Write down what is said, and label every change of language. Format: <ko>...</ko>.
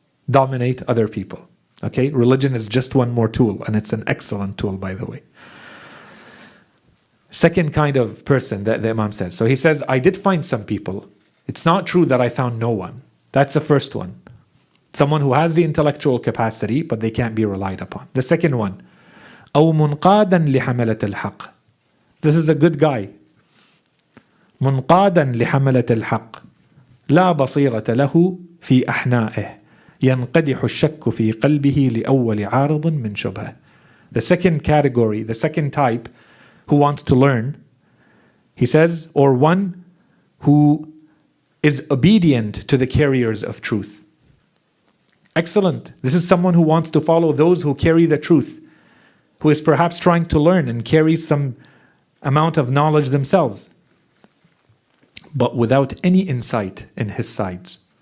<en>dominate other people. Okay, religion is just one more tool, and it's an excellent tool, by the way. Second kind of person that the Imam says. So he says, I did find some people. It's not true that I found no one. That's the first one. Someone who has the intellectual capacity, but they can't be relied upon. The second one,</en> <ar>أو منقادا لحملة الحق.</ar> <en>This is a good guy.</en> <ar>منقادا لحملة الحق لا بصيرة له في أحنائه ينقدح الشك في قلبه لأول عارض من شبهه.</ar> <en>The second category, the second type who wants to learn, he says, or one who is obedient to the carriers of truth. Excellent. This is someone who wants to follow those who carry the truth, who is perhaps trying to learn and carry some amount of knowledge themselves, but without any insight in his sides.</en>